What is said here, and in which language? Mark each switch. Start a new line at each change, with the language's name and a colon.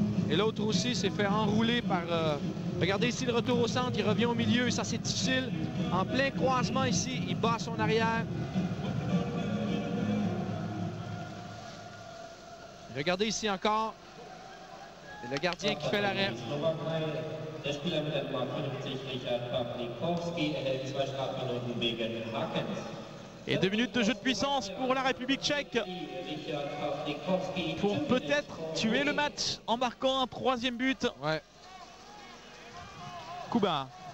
French: Et l'autre aussi s'est fait enrouler par... regardez ici le retour au centre, il revient au milieu, ça c'est difficile. En plein croisement ici, il bat son arrière. Regardez ici encore. Et le gardien qui fait l'arrêt.
German: Der Spieler mit der Nummer 50, Richard Pawlikowski, erhält 2 Strafminuten wegen Hackens.
French: Et 2 minutes de jeu de puissance pour la République tchèque pour peut-être tuer le match en marquant un 3e but. Ouais. Kuba.